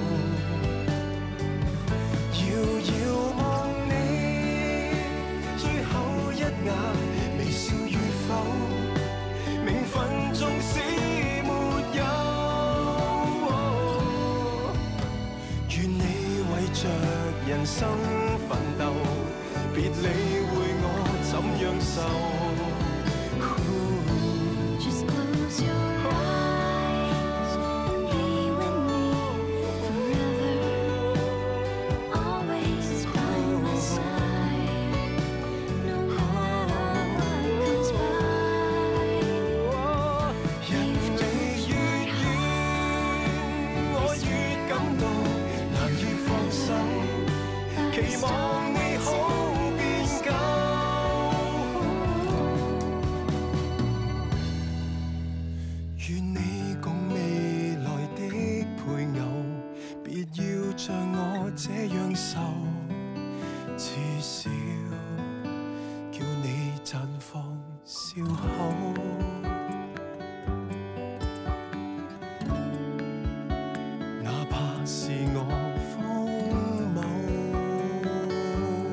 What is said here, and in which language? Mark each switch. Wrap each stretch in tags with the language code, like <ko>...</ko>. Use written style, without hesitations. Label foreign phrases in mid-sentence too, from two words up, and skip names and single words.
<yue>遙遙望你最後一眼微笑與否，名分縱使沒有，願你為着人生奮鬥，別理會我怎樣受。</yue> <en>Just close your eyes and be with me forever, always by my side, no matter what comes by.</en> <yue>人離越遠，我越感到難以放手，期望你好變久。願你共未來的配偶，別要像我這樣受，至少叫你綻放笑口。哪怕是我荒謬，</yue>